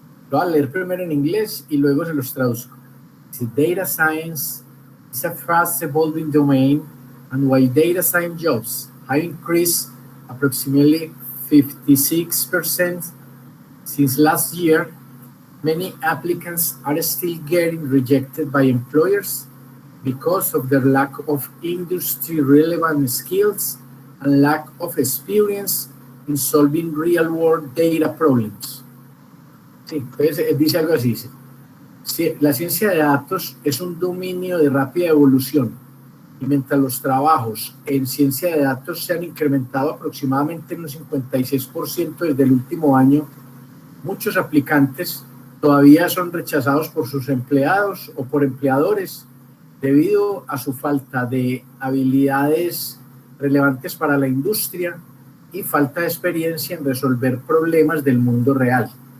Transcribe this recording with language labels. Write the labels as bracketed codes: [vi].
[es] Lo voy a leer primero en inglés y luego se los traduzco. [en] Data science is a fast evolving domain, and while data science jobs have increased approximately 56% since last year, many applicants are still getting rejected by employers because of their lack of industry-relevant skills and lack of experience in solving real-world data problems. [es] Sí, entonces dice algo así. Sí, la ciencia de datos es un dominio de rápida evolución y mientras los trabajos en ciencia de datos se han incrementado aproximadamente en un 56% desde el último año, muchos aplicantes todavía son rechazados por sus empleados o por empleadores debido a su falta de habilidades relevantes para la industria y falta de experiencia en resolver problemas del mundo real.